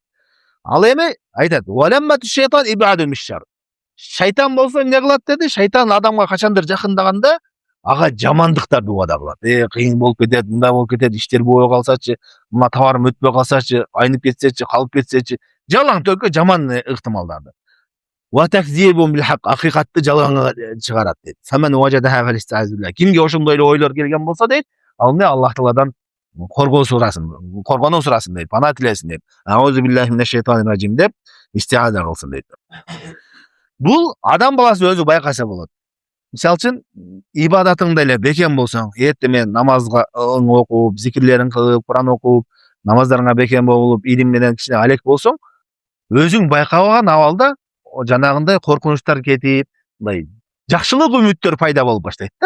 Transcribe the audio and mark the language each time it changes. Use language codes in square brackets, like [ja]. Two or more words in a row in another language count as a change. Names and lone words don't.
[ky] Ал эми айтат: [ar] "ولمة الشيطان إيعاد بالشر." [ky] Шайтан болсо эмне кылат деди? Шайтан адамга качандыр жакындаганда ага жамандыктарды убада кылат. Кыйын болуп кетет, мындай болуп кетет, иштер болбой калсачы, мына товарым өтпөй калсачы, айнып кетсечи, калып кетсечи, жалаң төккө жаман ыктымалдарды. [ar] وتكذيب بالحق, [ky] акыйкатты жалганга чыгарат дейт. [ar] فمن وجدها فليستعذ بالله. [ky] Кимге ошондой эле ойлор келген болсо дейт, ал эмне? Аллах Тааладан коргоо сурасын, коргонуу сурасын дейт, пана тилесин дейт. [ar] أعوذ بالله من الشيطان الرجيم [ky] деп истиаза кылсын дейт. Бул адам баласы өзү байкаса болот. Мисалы үчүн ибадатыңда эле бекем болсоң, эртең менен намазга окуп, зикирлерин кылып, Куран окуп, намаздарыңа бекем болуп, илим менен кичине алек болсоң, өзүң байкабаган абалда жанагындай коркунучтар кетип, мындай жакшылык үмүттөр пайда болуп баштайт да.